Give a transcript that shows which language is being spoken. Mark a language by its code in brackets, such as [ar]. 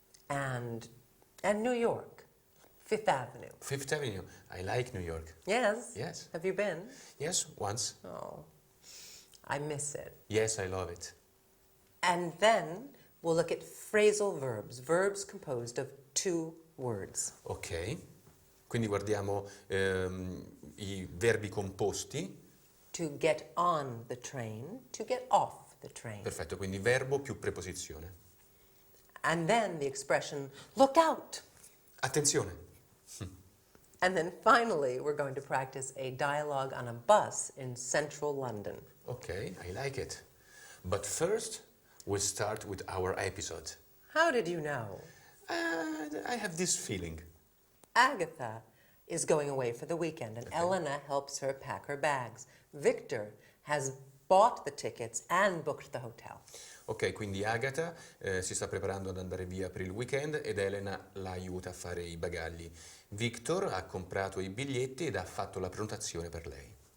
[en] and New York, Fifth Avenue. Fifth Avenue. I like New York. Yes? Yes. Have you been? Yes, once. Oh, I miss it. Yes, I love it. And then we'll look at phrasal verbs, verbs composed of two words. Ok. [it] Quindi guardiamo i verbi composti. [en] To get on the train, to get off the train. [it] Perfetto, quindi verbo più preposizione. [en] And then the expression, look out. [it] Attenzione. [en] And then finally, we're going to practice a dialogue on a bus in central London. Okay, I like it. But first, we'll start with our episode. How did you know? I have this feeling. Agatha is going away for the weekend, and Elena helps her pack her bags. Victor has bought the tickets and booked the hotel. [it] Ok, quindi Agatha si sta preparando ad andare via per il weekend ed Elena la aiuta a fare i bagagli. Victor ha comprato i biglietti ed ha fatto la prenotazione per lei.